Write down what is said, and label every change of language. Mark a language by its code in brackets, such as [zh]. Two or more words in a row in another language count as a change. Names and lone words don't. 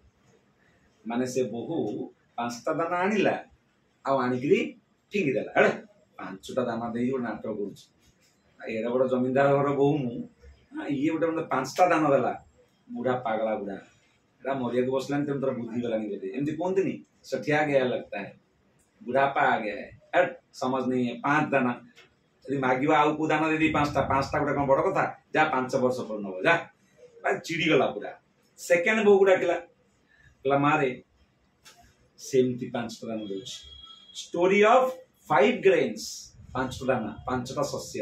[or] ମାନେ ସେ ବୋହୂ 5ଟା ଦାନା ଆଣିଲା, ଆଉ ଆଣିକିରି ଫିଙ୍ଗିଦେଲା। 5ଟା ଦାନା ଦେଇକି ଗୋଟେ ନାଟକ କରୁଛି। ଏଡେ ବଡ ଜମିଦାର ଘର ବୋହୂ ମୁଁ, ଇଏ ଗୋଟେ ମତେ 5ଟା ଦାନା ଦେଲା। ବୁଢା ପାଗଳା ବୁଢା, ଏଟା ମରିବାକୁ ବସିଲାନି, ତେଣୁ ତୋର ବୁଦ୍ଧି ଗଲାନି ବୋଧେ, ଏମିତି କୁହନ୍ତିନି? [hi] सठिया गया लगता है, ବୁଢାପା आ गया है, समझ नहीं है। [or] 5 ଦାନା ଯଦି ମାଗିବ ଆଉ କୋଉ ଦାନା ଦେଇଦେଇ 5ଟା ଗୋଟେ କଣ ବଡ କଥା? ଯା 5 ବର୍ଷ ପରେ ନବ, ଯା। ଚିଡି ଗଲା ପୁରା। ସେକେଣ୍ଡ ବୋହୂକୁ ଡାକିଲା, କହିଲା ମା ରେ ସେମିତି 5ଟା ଦାନା ଦଉଛି। [en] story of 5 grains, [or] 5ଟା ଦାନା, 5ଟା ଶସ୍ୟ।